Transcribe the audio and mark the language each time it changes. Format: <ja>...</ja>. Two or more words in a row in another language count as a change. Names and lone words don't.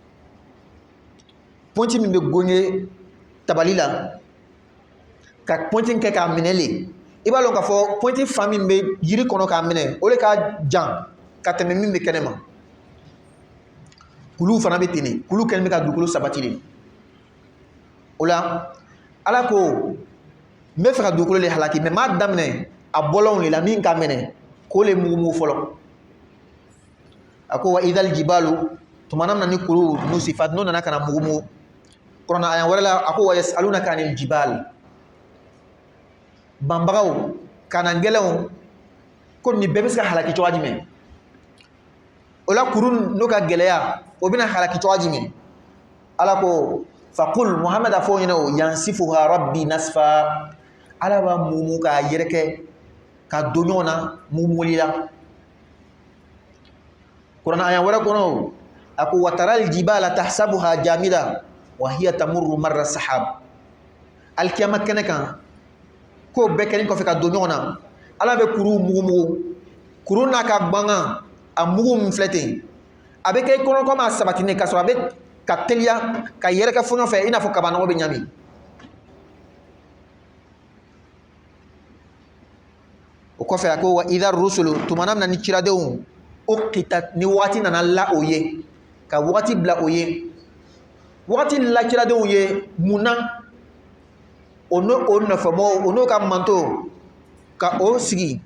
<bm>pɔnti min bɛ genge tabali la ka pɔnti kɛ k'a minɛ le i b'a dɔn k'a fɔ pɔnti fan min bɛ yiri kɔnɔ k'a minɛ o le ka jan ka tɛmɛ min bɛ kɛnɛma kuluw fana bɛ ten de kulu kɛlen bɛ ka dugukolo sabati de o la ala ko n bɛ fɛ ka dugukolo le halaki mɛ n b'a daminɛ a bɔlɔnw de la min ka minɛ k'o le mugumugu fɔlɔ a ko</bm> <ar>وإذا الجبال</ar> <bm>tumana min na ni kuluw nusifat n'o nana ka na mugumugu kuranna aya wɛrɛ la a ko</bm> <ar>ويسألونك عن الجبال</ar> <bm>banbagaw kana gɛlɛnw ko nin bɛɛ bɛ se ka halaki cogoya jumɛn o la kuru n'o ka gɛlɛya o bɛna halaki cogoya jumɛn ala ko faqul muhamad a fɔ ɲɛna o</bm> <ar>ينسفها ربي نسفا</ar> <bm>ala b'a mumu k'a yɛrɛkɛ ka don ɲɔgɔn na mumuli la kuranna aya wɛrɛ kɔnɔ a ko</bm> <ar>وترى الجبال تحسبها جامدة وهي تمر مر السحاب</ar> <bm>alkiyama kɛnɛ kan ko bɛɛ kɛlen kɔfɛ ka don ɲɔgɔn na ala bɛ kuru mugumugu kuru n'a ka gbangan a mugu min filɛ ten a bɛ kɛ i kɔnɔ komi a sabatinen ka sɔrɔ a bɛ ka teliya ka yɛrɛkɛ fɔɲɔ fɛ i n'a fɔ kabanɔgɔ bɛ ɲami o kɔfɛ a ko</bm> <ar>وإذا الرسل</ar> <bm>tumana min na ni ciradenw uqitat ni waati nana la o ye ka waati bila o ye waati la ciradenw ye mun na o nɔfɛmɔgɔw o n'o ka manto ka o sigi</bm>